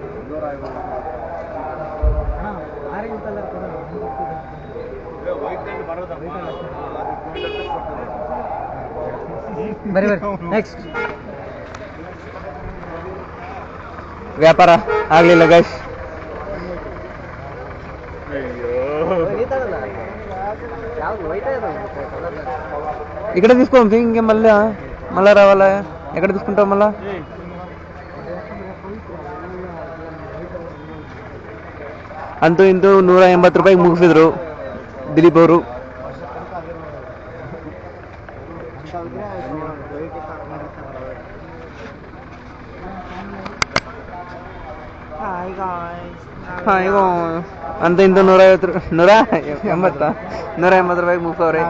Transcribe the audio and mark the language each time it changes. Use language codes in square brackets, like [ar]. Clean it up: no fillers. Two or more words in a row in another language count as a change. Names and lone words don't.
[en] orange colour [kn] ಬರೀ ನೆಕ್ಸ್ಟ್ ವ್ಯಾಪಾರ ಆಗ್ಲಿಲ್ಲ ಗೈಸ್. [te] ఇక్కడ తీసుకో ఇంకే మళ్ళా రావాలా? ఎక్కడ తీసుకుంటావు మళ్ళా? [kn] ಅಂತೂ ಇಂತೂ 180 ರೂಪಾಯಿಗೆ ಮುಗಿಸಿದ್ರು ದಿಲೀಪ್ ಅವರು. ಅಂತ ಇಂತ 180 ರೂಪಾಯಿಗೆ ಮುಗಿಸವ್ರೆ.